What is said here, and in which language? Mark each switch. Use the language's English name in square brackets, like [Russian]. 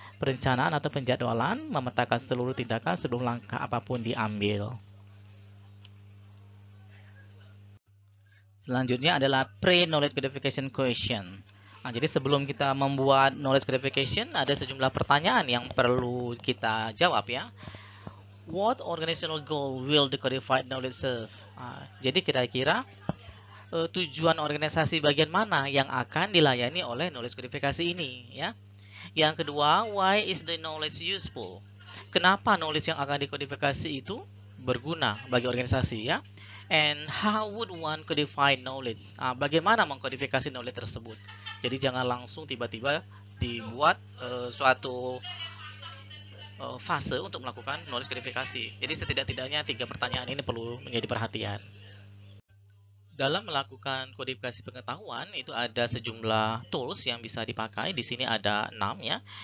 [Indonesian] Perencanaan atau penjadwalan memetakan seluruh tindakan sebelum langkah apapun diambil. Selanjutnya adalah pre-knowledge codification question. Jadi sebelum kita membuat knowledge codification, ada sejumlah pertanyaan yang perlu kita jawab ya. [English] What organizational goal will the codified knowledge serve? [Indonesian] Jadi kira-kira tujuan organisasi bagian mana yang akan dilayani oleh knowledge codification ini ya. Yang kedua, [English] why is the knowledge useful? [Indonesian] Kenapa knowledge yang akan dikodifikasi itu berguna bagi organisasi ya? [English] And how would one codify knowledge? [Indonesian] Bagaimana mengkodifikasi knowledge tersebut? Jadi jangan langsung tiba-tiba dibuat suatu fase untuk melakukan knowledge codifikasi. Jadi setidak-tidaknya 3 pertanyaan ini perlu menjadi perhatian. Dalam melakukan kodifikasi pengetahuan itu ada sejumlah tools yang bisa dipakai. Di sini ada 6 ya.